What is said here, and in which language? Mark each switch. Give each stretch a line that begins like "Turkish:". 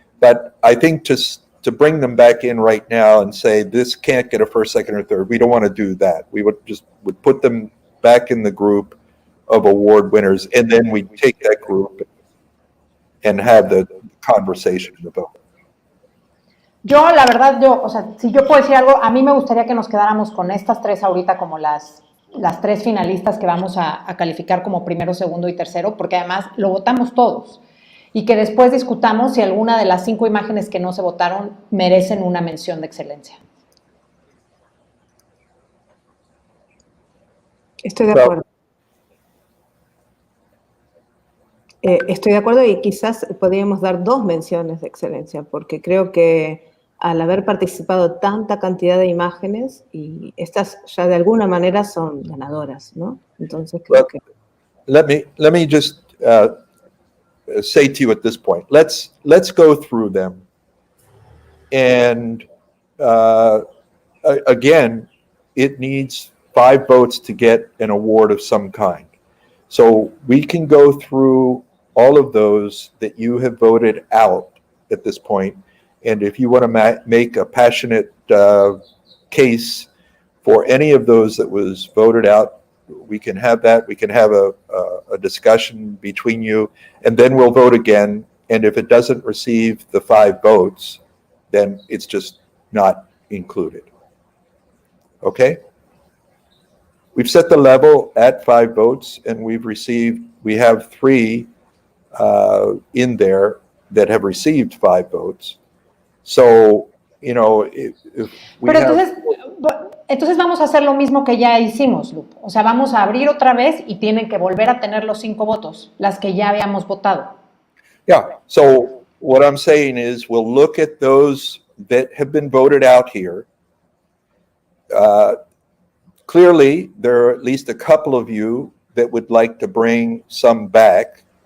English: But I think to bring them back in right now and say this can't get a first, second, or third, we don't want to do that. We would put them back in the group of award winners, and then we take that group and have the conversation about it.
Spanish: Yo, la verdad, o sea, si yo puedo decir algo, a mí me gustaría que nos quedáramos con estas tres ahorita como las tres finalistas que vamos a calificar como primero, segundo y tercero, porque además lo votamos todos. Y que después discutamos si alguna de las 5 imágenes que no se votaron merecen una mención de excelencia. Estoy de acuerdo. Estoy de acuerdo y quizás podríamos dar 2 menciones de excelencia, porque creo que al haber participado tanta cantidad de imágenes, y estas ya de alguna manera son ganadoras, ¿no? Entonces creo que...
English: Let me just say to you at this point, let's go through them. And again, it needs 5 votes to get an award of some kind. So we can go through all of those that you have voted out at this point. And if you want to make a passionate case for any of those that was voted out, we can have that. We can have a discussion between you, and then we'll vote again. And if it doesn't receive the 5 votes, then it's just not included. Okay? We've set the level at 5 votes, and we have 3 in there that have received 5 votes. So, you know, if we
Spanish: Pero entonces vamos a hacer lo mismo que ya hicimos, Lupe. O sea, vamos a abrir otra vez y tienen que volver a tener los 5 votos, las que ya habíamos votado.
English: Yeah, so what I'm saying is we'll look at those that have been voted out here. Clearly, there are at least a couple of you that would like to bring some back.